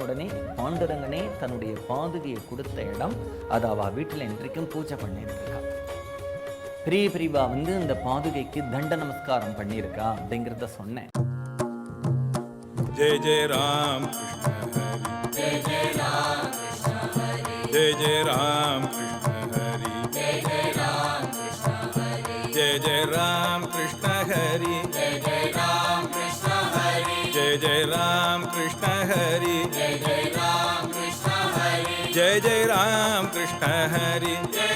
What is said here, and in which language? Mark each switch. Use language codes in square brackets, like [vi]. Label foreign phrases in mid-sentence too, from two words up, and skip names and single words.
[ta] உடனே பாண்டுரங்கனே தன்னுடைய பாதுகையை கொடுத்த இடம் அது அவள் வீட்டில் இன்றைக்கும் பூஜை பண்ணியிருக்கா. பிரிவா அந்த பாதுகைக்கு தண்ட நமஸ்காரம் பண்ணியிருக்கா அப்படிங்கிறத சொன்னேன். [mr] जय जय राम जय जय राम जय जय राम जय जय राम कृष्ण हरि जय जय राम कृष्ण हरि जय जय राम कृष्ण हरि जय जय राम कृष्ण हरि जय जय राम कृष्ण हरि जय